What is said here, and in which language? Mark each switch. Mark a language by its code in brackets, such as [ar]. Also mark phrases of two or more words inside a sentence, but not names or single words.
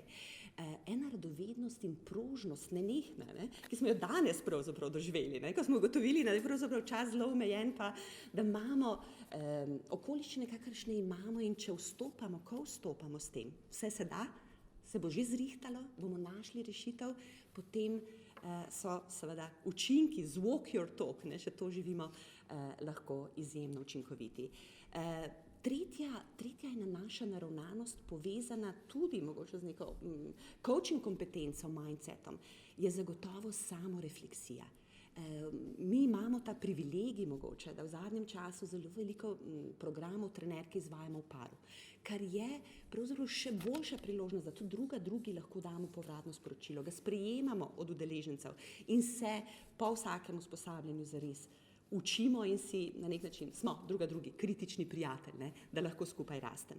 [sl] Ena radovednost in prožnost nenehna, ne, ki smo jo danes pravzaprav doživeli, ne, ko smo ugotovili, da je pravzaprav čas zelo omejen, pa da imamo okoliščine, kakršne imamo in če vstopamo, ko vstopamo s tem, vse se da, se bo že zrihtalo, bomo našli rešitev, potem so seveda učinki z [en] walk your talk, [sl] ne, še to živimo, lahko izjemno učinkoviti. Tretja je naša naravnanost povezana tudi mogoče z neko coaching kompetenco, mindsetom, je zagotovo samorefleksija. Mi imamo ta privilegij mogoče, da v zadnjem času zelo veliko programov trenerke izvajamo v paru, kar je pravzaprav še boljša priložnost, da tudi drugi lahko damo povratno sporočilo, ga sprejemamo od udeležencev in se po vsakem usposabljanju zares učimo in si na nek način smo drugi kritični prijatelj, ne, da lahko skupaj rastemo.